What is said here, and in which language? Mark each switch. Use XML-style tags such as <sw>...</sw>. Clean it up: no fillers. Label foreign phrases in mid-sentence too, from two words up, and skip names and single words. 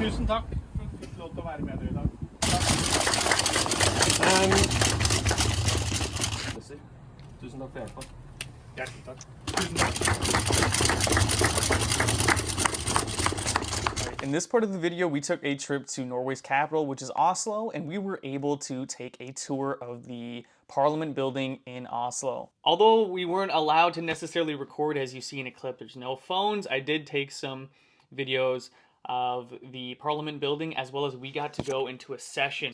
<no>takk. Fikk lov til å være med dere i dag. Tusen takk for hjelpa. Hjertelig takk. Tusen takk.</no> <en>In this part of the video, we took a trip to Norway's capital, which is Oslo, and we were able to take a tour of the Parliament building in Oslo. Although we weren't allowed to necessarily record, as you see in a clip, there's no phones, I did take some videos of the Parliament building, as well as we got to go into a session.</en>